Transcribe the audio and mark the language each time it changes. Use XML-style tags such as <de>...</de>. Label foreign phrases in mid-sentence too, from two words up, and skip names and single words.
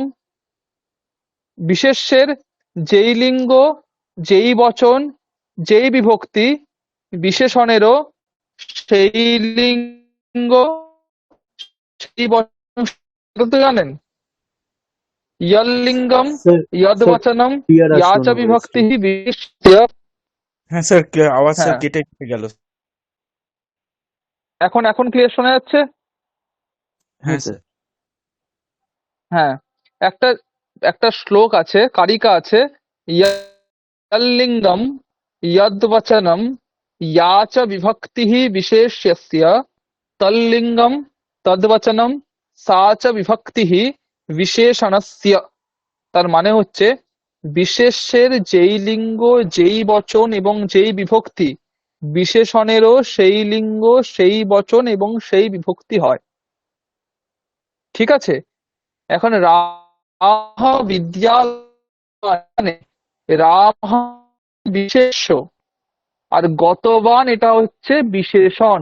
<bn>বিশেষ্যের যেই লিঙ্গ, যেই বচন, যেই বিভক্তি, বিশেষণেরও সেই লিঙ্গ, সেই বচন, এটা তো জানেন।</bn> <sa>यल्लिंगम</sa> <bn>স্যার, স্যার</bn> <sa>यद्वचनम</sa> <bn>ক্লিয়ার</bn> <sa>या</sa> <bn>আসলো</bn> <sa>च</sa> <bn>না ভয়েসটা।</bn> <sa>विभक्ति विशिष्य।</sa> <bn>হ্যাঁ স্যার, আওয়াজ স্যার হ্যাঁ, কেটে কেটে গেল। এখন এখন ক্লিয়ার শোনা যাচ্ছে? হ্যাঁ হ্যাঁ স্যার। স্যার। হ্যাঁ, একটা একটা শ্লোক আছে, কারিকা আছে,</bn> <sa>यल्लिंगम यद्वचनम या च विभक्ति विशेष्यस्य तल्लिंगम तद्वचनम सा च विभक्ति विशेषणस्य।</sa> <bn>তার মানে হচ্ছে বিশেষ্যের যেই লিঙ্গ, যেই বচন এবং যেই বিভক্তি, বিশেষণেরও সেই লিঙ্গ, সেই বচন এবং সেই বিভক্তি হয়, ঠিক আছে। এখন রাম বিদ্যালয়, রাম বিশেষ্য, আর গতবান এটা হচ্ছে বিশেষণ।</bn>